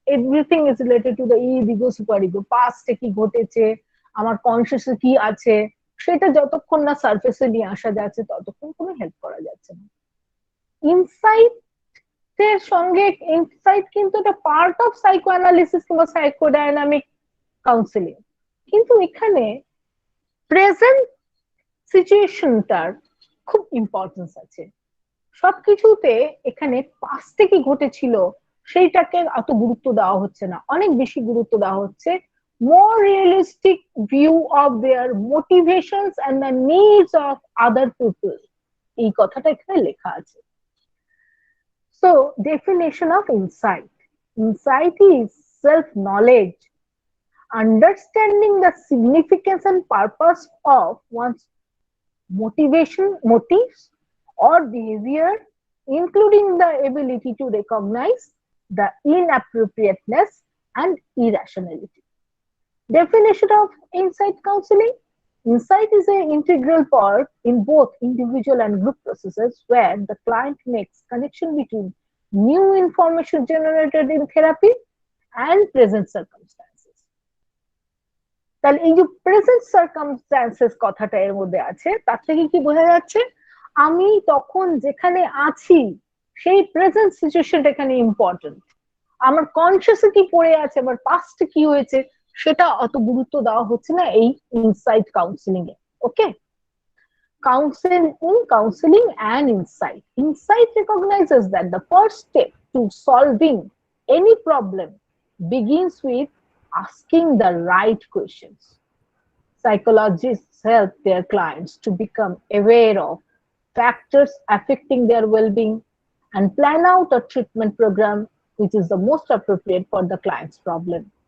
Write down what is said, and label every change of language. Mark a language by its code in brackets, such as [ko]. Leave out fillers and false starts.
[en] Everything is related to the ego, super ego. [bn] Past কি ঘটেছে, আমার কনসিয়াসে কি আছে, সেটা যতক্ষণ না সারফেসে নিয়ে আসা যাচ্ছে ততক্ষণ কোনো হেল্প করা যাচ্ছে না। ইনসাইট এর সঙ্গে ইনসাইট কিন্তু এটা [en] part of psychoanalysis [bn] কিংবা সাইকোডাইনামিক কাউন্সিলিং, কিন্তু এখানে প্রেজেন্ট সিচুয়েশনটার খুব ইম্পর্টেন্স আছে। সবকিছুতে এখানে পাস্টে কি ঘটেছিল সেইটাকে অত গুরুত্ব দেওয়া হচ্ছে না, অনেক বেশি গুরুত্ব দেওয়া হচ্ছে [en] More realistic view of their motivations and the needs of other people. [bn] এই কথাটা এখানে লেখা আছে। [en] So definition of insight: insight is self knowledge, understanding the significance and purpose of one's motives or behavior, including the ability to recognize the inappropriateness and irrationality. Definition of insight counseling: insight is an integral part in both individual and group processes where the client makes connection between new information generated in therapy and present circumstances. [bn] তাহলে এই যে present circumstances কথাটা এর মধ্যে আছে, তার থেকে কি বোঝা যাচ্ছে? আমি তখন যেখানে আছি সেই প্রেজেন্ট সিচুয়েশনটা এখানে ইম্পর্টেন্ট। আমার কনসিয়াসে কি পড়ে আছে, আমার পাস্টে কি হয়েছে, সেটা অত গুরুত্ব দেওয়া হচ্ছে না এই insight counselling A. [en] Okay, counseling and insight. Insight recognizes that the first step to solving any problem begins with asking the right questions. Psychologists help their clients to become aware of factors affecting their well-being and plan out a treatment program which is the most appropriate for the client's problem.